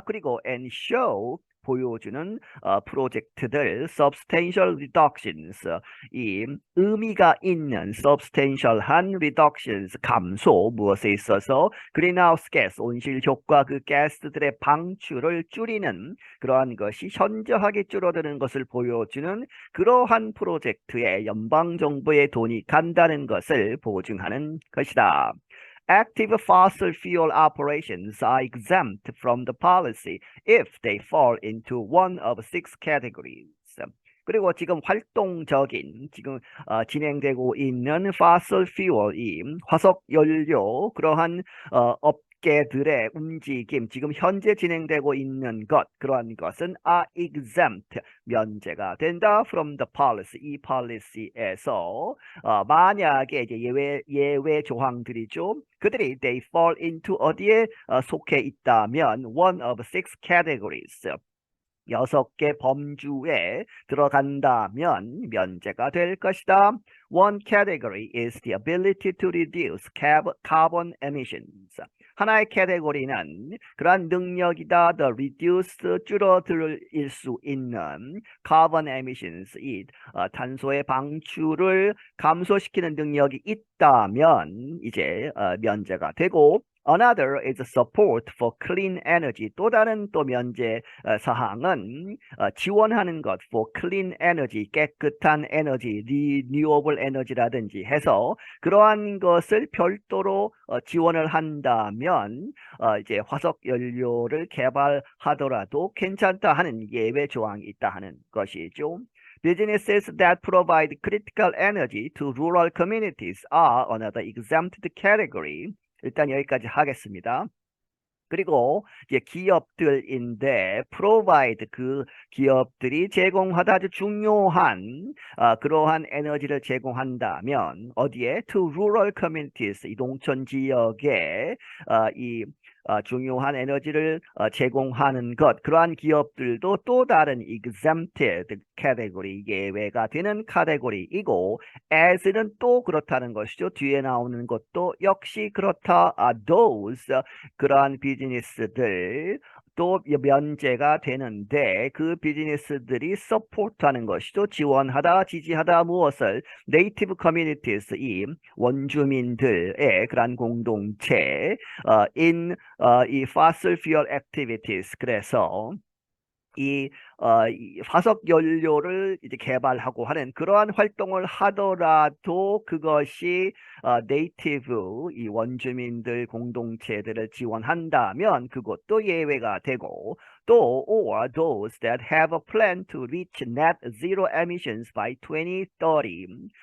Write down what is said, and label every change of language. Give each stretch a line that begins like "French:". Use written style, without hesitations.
Korean: 그리고 and show, 보여주는 프로젝트들,
English: substantial reductions,
Korean: 이 의미가 있는 substantial한 reductions, 감소, 무엇에 있어서 greenhouse gas, 온실효과 그 가스들의 방출을 줄이는 그러한 것이 현저하게 줄어드는 것을 보여주는 그러한 프로젝트에 연방정부의 돈이 간다는 것을 보증하는 것이다.
English: Active fossil fuel operations are exempt from the policy if they fall into one of six categories.
Korean: 그리고 지금 활동적인, 지금 진행되고 있는 fossil fuel이 화석 연료, 그러한 업계들의 움직임, 지금 현재 진행되고 있는 것, 그러한 것은
English: are exempt,
Korean: 면제가 된다
English: from the policy,
Korean: 이 policy에서 만약에 이제 예외 조항들이죠. 그들이
English: they fall into
Korean: 어디에 속해 있다면
English: one of six categories,
Korean: 6개 범주에 들어간다면 면제가 될 것이다.
English: One category is the ability to reduce carbon emissions.
Korean: 하나의 카테고리는 그러한 능력이다. The reduce, 줄어들 수 있는
English: carbon emissions,
Korean: 이 탄소의 방출을 감소시키는 능력이 있다면 이제 면제가 되고,
English: Another is support for clean energy.
Korean: 또 다른 또 면제 사항은 지원하는 것
English: for clean energy,
Korean: 깨끗한 에너지,
English: renewable energy
Korean: 라든지 해서 그러한 것을 별도로 지원을 한다면 이제 화석 연료를 개발하더라도 괜찮다 하는 예외 조항이 있다 하는 것이죠.
English: Businesses that provide critical energy to rural communities are another exempted category.
Korean: 일단 여기까지 하겠습니다. 그리고 이제 기업들인데 provide, 그 기업들이 제공하다 아주 중요한 그러한 에너지를 제공한다면 어디에?
English: To rural communities,
Korean: 이 농촌 지역에 이 중요한 에너지를 제공하는 것, 그러한 기업들도 또 다른
English: exempted category,
Korean: 예외가 되는 카테고리이고, as는 또 그렇다는 것이죠. 뒤에 나오는 것도 역시 그렇다. those, 그러한 비즈니스들 또 면제가 되는데 그 비즈니스들이 서포트하는 것이죠. 지원하다, 지지하다 무엇을?
English: Native communities,
Korean: 이 원주민들의 그러한 공동체 이
English: fossil fuel activities.
Korean: 그래서 이 화석 연료를 이제 개발하고 하는 그러한 활동을 하더라도 그것이 네이티브, 이 원주민들 공동체들을 지원한다면 그것도 예외가 되고, 또
English: or those that have a plan to reach net zero emissions by 2030.